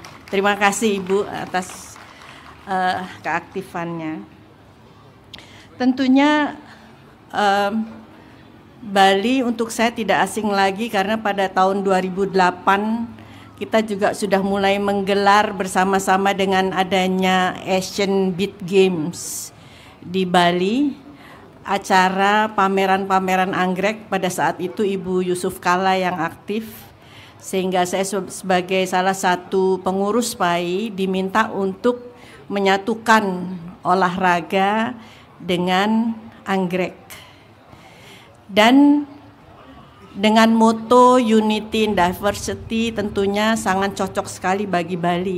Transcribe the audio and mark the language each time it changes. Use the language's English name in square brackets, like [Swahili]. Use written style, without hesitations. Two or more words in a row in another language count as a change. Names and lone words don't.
[Indonesian] Terima kasih Ibu atas keaktifannya. Tentunya Bali untuk saya tidak asing lagi karena pada tahun 2008 kita juga sudah mulai menggelar bersama-sama dengan adanya Asian Beat Games di Bali, acara pameran-pameran anggrek. Pada saat itu Ibu Yusuf Kala yang aktif, sehingga saya sebagai salah satu pengurus PAI diminta untuk menyatukan olahraga dengan anggrek. Dan dengan moto [English] Unity in Diversity [Indonesian] tentunya sangat cocok sekali bagi Bali.